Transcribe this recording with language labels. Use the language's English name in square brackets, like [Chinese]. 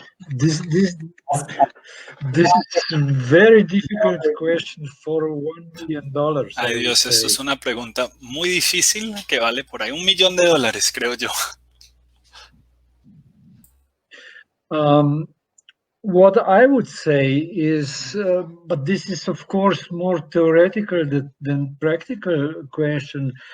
[English] This is a very difficult question for $1 million. [Spanish] Ay, Dios, esto es una pregunta muy difícil que vale por ahí $1 millón, creo yo. [English] What I would say is, but this is of course more theoretical than practical question.